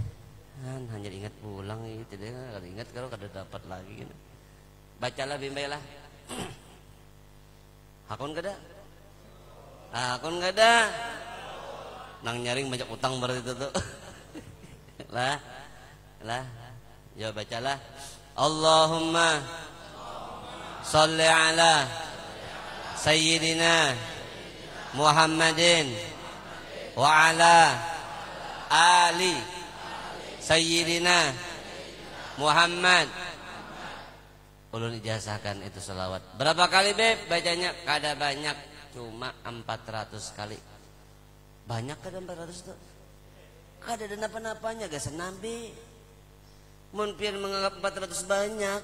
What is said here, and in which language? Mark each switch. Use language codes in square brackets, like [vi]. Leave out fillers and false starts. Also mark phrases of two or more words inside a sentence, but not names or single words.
[bjn] Hanya ingat pulang itu deh. Kalau ingat kalau kada dapat lagi. Bacalah bimbailah. Hakun kada? Hakun kada? Nang nyaring banyak utang berarti itu tuh. Lah. Ya bacalah. [ar] اللهم صل على سيدنا محمد وعلى آل سيدنا محمد. [bjn] Ulun ijazahkan itu selawat. Berapa kali Beb bacanya? Kada banyak, cuma 400 kali. Banyak kada 400 tuh? Kada ada napa-napanya gak senambi. Mun pian menganggap 400 banyak.